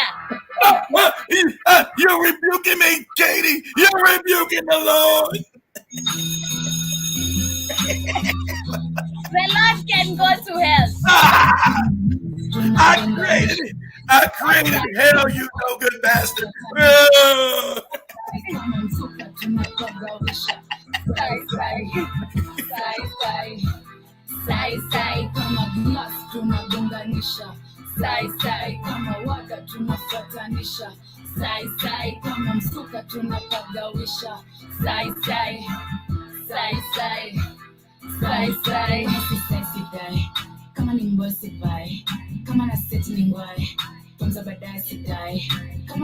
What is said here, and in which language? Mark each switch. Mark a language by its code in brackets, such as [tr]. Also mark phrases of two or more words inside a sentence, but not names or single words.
[en] You're rebuking me, Katie. You're rebuking the Lord. The Lord can go to hell. I created it. I created hell, you no good bastard. [sw] Sai kama glass tunagonganisha, sai kama waka tunafuatanisha, sai kama msuka tunapagawisha, sai kama ni mbosi bai, kama na seti ni ngwai, kwanza baadaye sidai.